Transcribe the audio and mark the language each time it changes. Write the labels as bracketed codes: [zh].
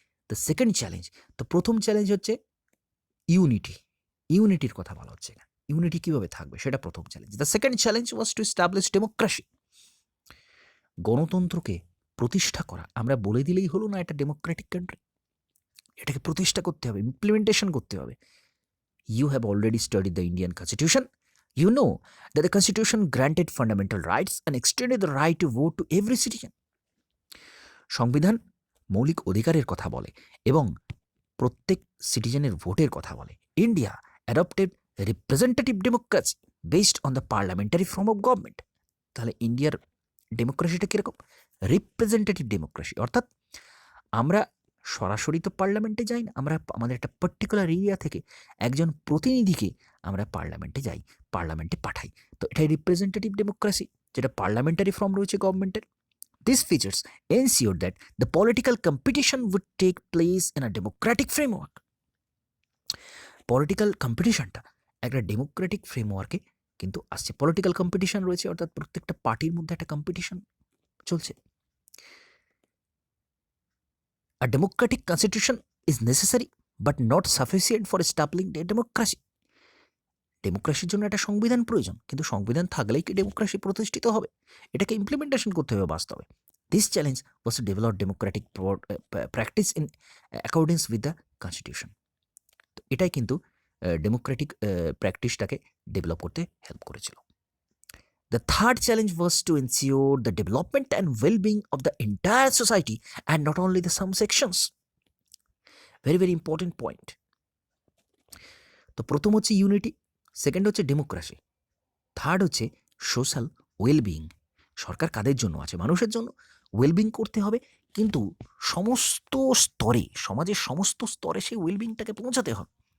[en] the second challenge, [bn] তো প্রথম challenge হচ্ছে ইউনিটি, ইউনিটির কথা বলা হচ্ছে এখানে। ইউনিটি কিভাবে থাকবে সেটা প্রথম challenge. [en] The second challenge was to establish democracy. [bn] গণতন্ত্রকে প্রতিষ্ঠা করা। আমরা বলে দিলেই হলো না এটা ডেমোক্রেটিক কান্ট্রি, এটাকে প্রতিষ্ঠা করতে হবে, ইমপ্লিমেন্টেশন করতে হবে। [en] You have already studied the Indian constitution, you know that the constitution granted fundamental rights and extended the right to vote to every citizen. [bn] সংবিধান মৌলিক অধিকারের কথা বলে এবং প্রত্যেক সিটিজেনের ভোটের কথা বলে। [en] India adopted representative democracy based on the parliamentary form of government. [bn] তাহলে ইন্ডিয়ার ডেমোক্রেসিটা কীরকম? রিপ্রেজেন্টেটিভ ডেমোক্রেসি, অর্থাৎ আমরা সরাসরি তো পার্লামেন্টে যাই না, আমরা আমাদের একটা পার্টিকুলার এরিয়া থেকে একজন প্রতিনিধিকে আমরা পার্লামেন্টে যাই, পার্লামেন্টে পাঠাই। তো এটাই রিপ্রেজেন্টেটিভ ডেমোক্রেসি, যেটা পার্লামেন্টারি ফর্ম রয়েছে গভর্নমেন্টের। [en] These features ensure that the political competition would take place in a democratic framework. [bn] Political কম্পিটিশনটা একটা ডেমোক্রেটিক ফ্রেমওয়ার্কে কিন্তু আসছে। পলিটিক্যাল কম্পিটিশন রয়েছে, অর্থাৎ প্রত্যেকটা পার্টির মধ্যে একটা কম্পিটিশন চলছে। [en] A democratic constitution is necessary but not sufficient for establishing a democracy. [bn] ডেমোক্রেসির জন্য একটা সংবিধান প্রয়োজন, কিন্তু সংবিধান থাকলেই কি ডেমোক্রেসি প্রতিষ্ঠিত হবে? এটাকে ইমপ্লিমেন্টেশন করতে হবে বাস্তবে। [en] This challenge was to develop democratic practice in accordance with the constitution. [bn] তো এটাই কিন্তু ডেমোক্রেটিক প্র্যাকটিসটাকে ডেভেলপ করতে হেল্প করেছিল। [en] The third challenge was to ensure the development and well-being of the entire society and not only the some sections. Very, very important point. [bn] তো প্রথম হচ্ছে unity, second হচ্ছে democracy, third হচ্ছে social wellbeing. সরকার কাদের জন্য আছে? মানুষের জন্য। ওয়েলবিং করতে হবে, কিন্তু সমস্ত স্তরে, সমাজের সমস্ত স্তরে সেই ওয়েলবিংটাকে পৌঁছাতে হবে।